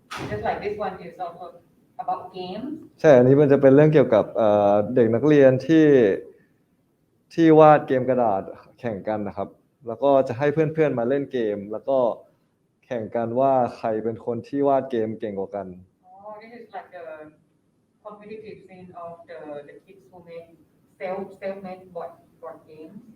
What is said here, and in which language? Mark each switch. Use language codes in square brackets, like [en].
[en] Just like this one is also about games. [th] ใช่อันนี้มันจะเป็นเรื่องเกี่ยวกับเด็กนักเรียนที่วาดเกมกระดาษแข่งกันนะครับแล้วก็จะให้เพื่อนๆมาเล่นเกมแล้วก็แข่งกันว่าใครเป็นคนที่วาดเกมเก่งกว่ากัน [en] This is like the competitive scene of the kids who make self-made board games.